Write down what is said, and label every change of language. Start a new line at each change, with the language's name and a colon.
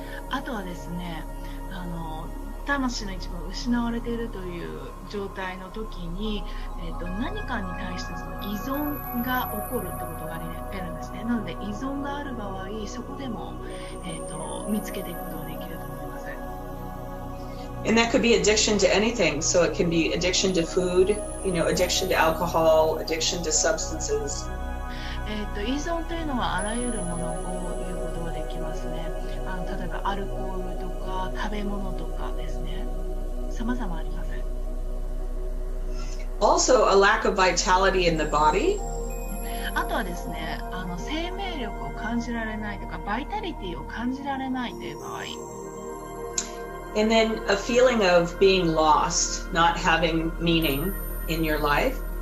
Japanese: あとはですね、魂の一部が失われているという状態の時に、何かに対してその依存が起こるってことがあるんですね。なので依存がある場合、そこでも、見つけていくことができると思います。
English: And that could be addiction to anything. So it can be addiction to food, addiction to alcohol, addiction to substances.
Japanese: 依存というのはあらゆるものを言うことができますね。例えばアルコールとか食べ物とかですね。様々あります。
English: Also, a lack of vitality in the body.
Japanese: あとはですね、生命力を感じられないとか、バイタリティを感じられないという場合。
English: And then a feeling of being lost, not having meaning in your life.